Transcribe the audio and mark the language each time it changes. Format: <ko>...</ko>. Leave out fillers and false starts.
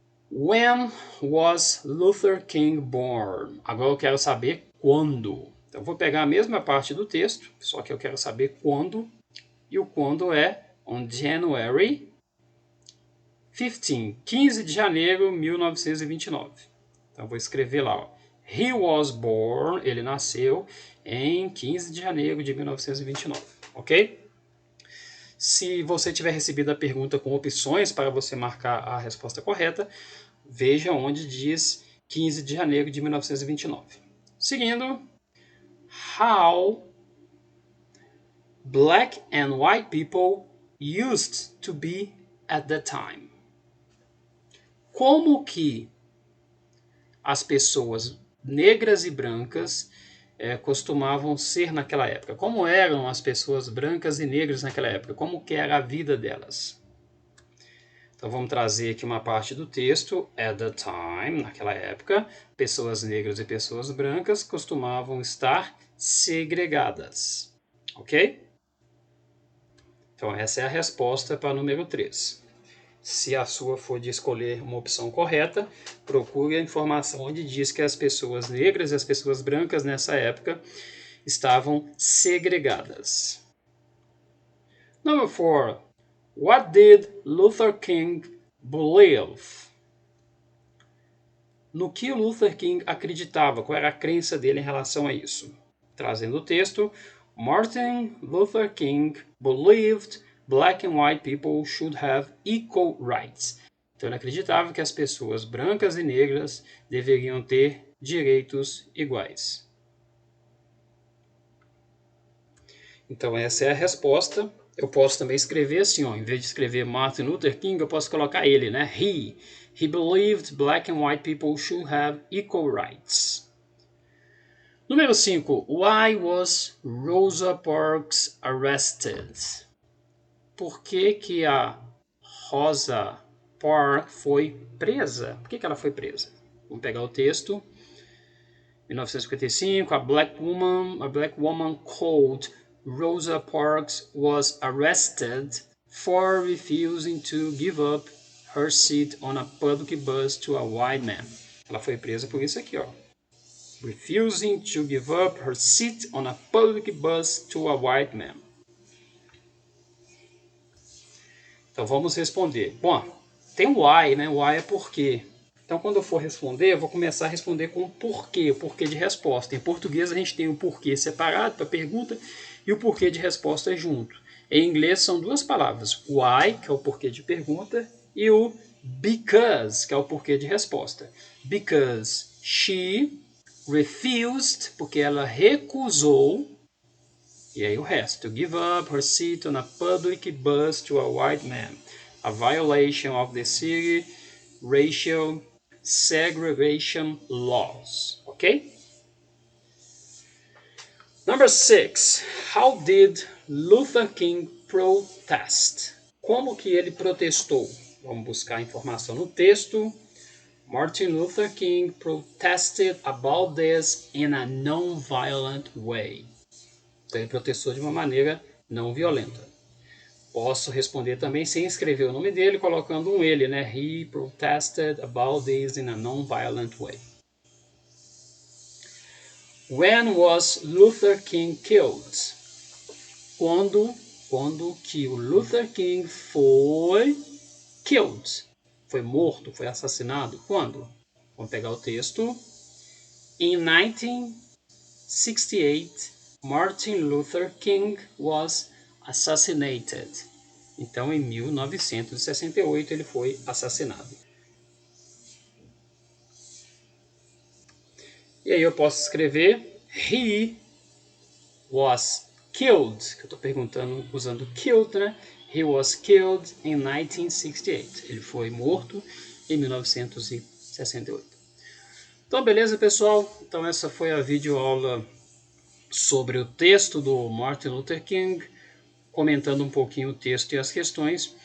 <en>When was Luther King born?</en> <pt>Agora eu quero saber quando. Então eu vou pegar a mesma parte do texto, só que eu quero saber quando, e o quando é</pt> <en>on January 15</en> <pt>de janeiro de 1929. Então eu vou escrever lá, ó.</pt> <en>He was born,</en> <pt>ele nasceu em 15 de janeiro de 1929, ok? Se você tiver recebido a pergunta com opções para você marcar a resposta correta, veja onde diz 15 de janeiro de 1929. Seguindo,</pt> <en>how black and white people used to be at that time.</en> <pt>Como que as pessoas negras e brancas costumavam ser naquela época? Como eram as pessoas brancas e negras naquela época? Como que era a vida delas? Então vamos trazer aqui uma parte do texto.</pt> <en>At the time,</en> <pt>naquela época, pessoas negras e pessoas brancas costumavam estar segregadas. Ok? Então essa é a resposta para o número 3. Se a sua for de escolher uma opção correta, procure a informação onde diz que as pessoas negras e as pessoas brancas nessa época estavam segregadas.</pt> <en>Number 4. What did Luther King believe?</en> <pt>No que o Luther King acreditava? Qual era a crença dele em relação a isso? Trazendo o texto,</pt> <en>Martin Luther King believed black and white people should have equal rights.</en> <pt>Então ele acreditava que as pessoas brancas e negras deveriam ter direitos iguais. Então essa é a resposta. Eu posso também escrever assim, ó, em vez de escrever Martin Luther King, eu posso colocar ele, né?</pt> <en>He believed black and white people should have equal rights.</en> <pt>Número 5.</pt> <en>Why was Rosa Parks arrested?</en> <pt>Por que a Rosa Parks foi presa? Por que ela foi presa? Vamos pegar o texto.</pt> <en>1955, a black woman called Rosa Parks was arrested for refusing to give up her seat on a public bus to a white man.</en> <pt>Ela foi presa por isso aqui, ó.</pt> <en>Refusing to give up her seat on a public bus to a white man.</en> <pt>Então vamos responder. Bom, tem o why, né? O why é por quê. Então quando eu for responder, eu vou começar a responder com o porquê de resposta. Em português a gente tem o porquê separado para pergunta e o porquê de resposta junto. Em inglês são duas palavras, o why, que é o porquê de pergunta, e o because, que é o porquê de resposta.</pt> <en>Because she refused,</en> <pt>porque ela recusou, e aí o resto.</pt> <en>To give up her seat on a public bus to a white man. A violation of the city racial segregation laws. Ok? Number 6. How did Luther King protest?</en> <pt>Como que ele protestou? Vamos buscar a informação no texto.</pt> <en>Martin Luther King protested about this in a non-violent way.</en> <pt>Então ele protestou de uma maneira não violenta. Posso responder também sem escrever o nome dele, colocando um ele, né?</pt> <en>He protested about this in a non-violent way. When was Luther King killed?</en> <pt>Quando que o Luther King foi killed? Foi morto, foi assassinado? Quando? Vamos pegar o texto.</pt> <en>In 1968, Martin Luther King was assassinated.</en> <pt>Então, em 1968, ele foi assassinado. E aí eu posso escrever</pt> <en>He was</en> <pt>killed, que eu estou perguntando usando killed, né?</pt> <en>He was killed in 1968.</en> <pt>Ele foi morto em 1968. Então, beleza, pessoal? Então, essa foi a videoaula sobre o texto do Martin Luther King, comentando um pouquinho o texto e as questões.</pt>